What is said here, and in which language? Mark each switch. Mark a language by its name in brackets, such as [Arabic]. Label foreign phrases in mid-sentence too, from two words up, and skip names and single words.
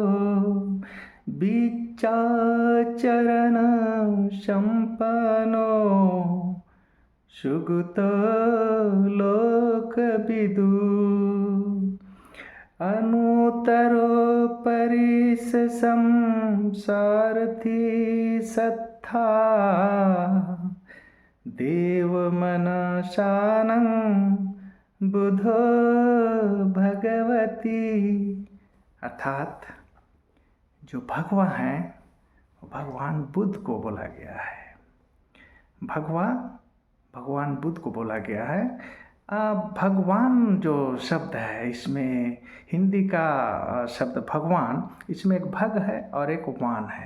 [Pali] विचाचरण संपन्नो सुगतो लोकविदु, अनुत्तरो परिस संसारथी सत्था, देवमनसानं बुधो भगवती। [Hindi] अर्थात जो भगवा हैं भगवान बुद्ध को बोला गया है। भगवा भगवान बुद्ध को बोला गया है। भगवान जो शब्द है, इसमें हिंदी का शब्द भगवान, इसमें एक भग है और एक वान है।